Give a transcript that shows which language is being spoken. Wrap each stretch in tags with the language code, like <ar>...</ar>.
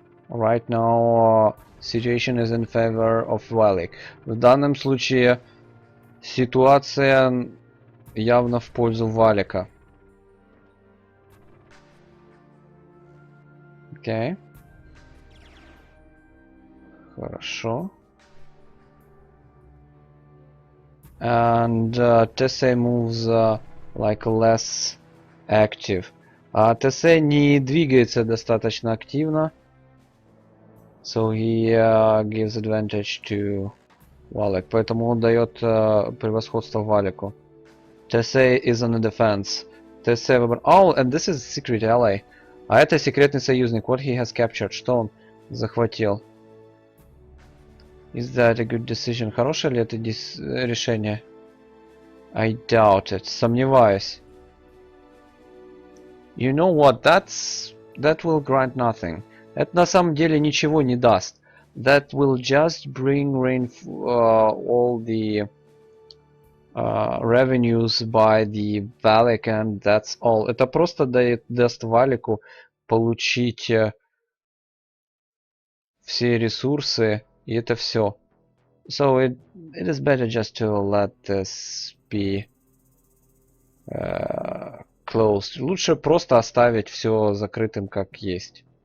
<en>Right now situation is in favor of WALEK.</en> <ru>В данном случае ситуация явно в пользу Валика. Окей. Хорошо.</ru> <en>And tese moves like less active.</en> <ru>А tese не двигается достаточно активно.</ru> <en>So he gives advantage to WALEK.</en> <ru>Поэтому он дает превосходство Валику.</ru> <en>tese is on the defense. tese</en> <ru>выбрал...</ru> <en>Oh, and this is secret ally.</en> <ru>А это секретный союзник.</ru> <en>What he has captured.</en> <ru>Что он захватил?</ru> <en>Is that a good decision?</en> <ru>Хорошее ли это решение?</ru> <en>I doubt it.</en> <ru>Сомневаюсь.</ru> <en>You know what? That will grant nothing.</en> <ru>Это на самом деле ничего не даст.</ru> <en>That will just bring all the revenues by the WALEK, and that's all.</en> <ru>Это просто даст Валику получить все ресурсы, и это все.</ru> <en>So it is better just to let this be closed.</en> <ru>Лучше просто оставить все закрытым как есть.</ru>